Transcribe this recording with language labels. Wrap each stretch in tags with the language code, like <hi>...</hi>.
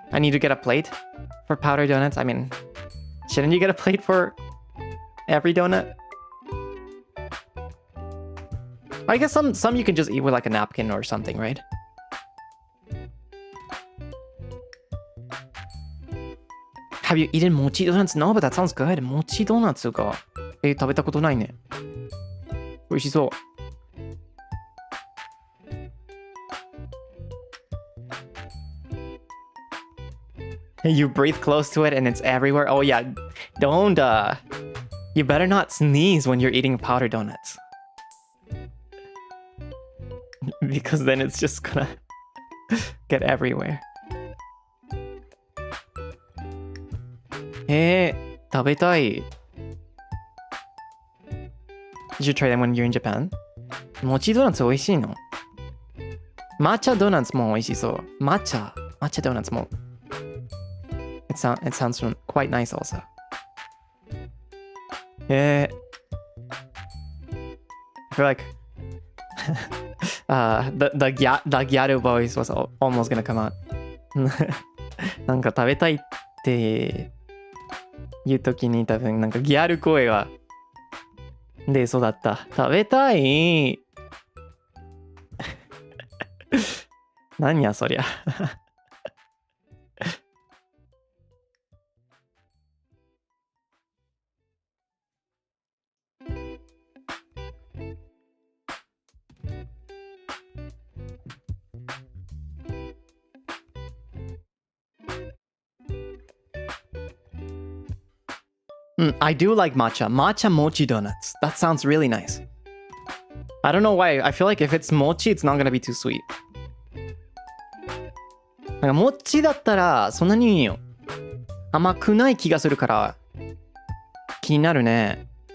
<en>I need to get a plate for powder donuts. I mean, shouldn't you get a plate for every donut? I guess some you can just eat with like a napkin or something, right? Have you eaten mochi donuts? No, but that sounds good.</en> <ja>Mochi donuts が食べたことないね。美味しそう。</ja> <en>You breathe close to it and it's everywhere. Oh yeah, don't you better not sneeze when you're eating powder donuts. Because then it's just gonna get everywhere.</en> <ja>食べたい。</ja> <en>You should try them when you're in Japan.</en> <ja>もちドーナツ美味しいの？抹茶ドーナツも美味しそう。抹茶ドーナツも。</ja> <en>It sounds quite nice also. I feel like the gyaru voice was almost gonna come out.</en> <ja>なんか食べたいっていう時に多分なんかギャル声が出そうだった。食べたい。何やそりゃ。</ja> <en>I do like matcha mochi donuts. That sounds really nice. I don't know why. I feel like if it's mochi, it's not gonna be too sweet. なんかモッチだったらそんなに甘くない気がするから気になるね。</en>